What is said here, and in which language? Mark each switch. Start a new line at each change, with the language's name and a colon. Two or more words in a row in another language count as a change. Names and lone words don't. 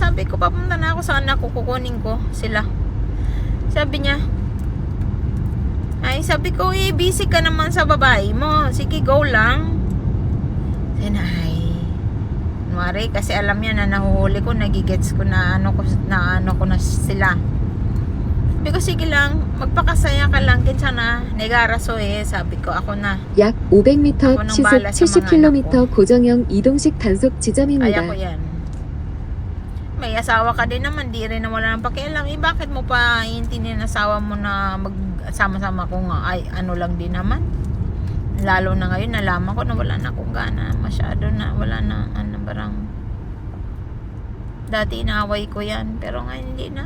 Filipino: Sabi ko, papunta na ako sa anak ko, kukunin ko sila. Sabi niya, sabi ko, busy ka naman sa babae mo. Sige, go lang. Kunwari, kasi alam niya na nahuhuli ko, nagigets ko na ko na sila. Sabi ko, sige lang, magpakasaya ka lang, kinsa na, negaraso sabi ko, ako na.
Korean: 약 500m
Filipino: ako
Korean: 앞
Filipino: nang
Korean: 시속
Filipino: bahala sa mga
Korean: 70km
Filipino: anak ko.
Korean: 고정형 이동식 단속
Filipino: Kaya
Korean: 지점입니다.
Filipino: ko yan. May asawa ka din naman, di rin na wala nang pakialam. Bakit mo pa iintindihan ng asawa mo na magsama-sama ko nga? Lang din naman. Lalo na ngayon, nalaman ko na wala na akong gana. Masyado na, wala na, barang. Dati inaaway ko yan. Pero ngayon hindi na.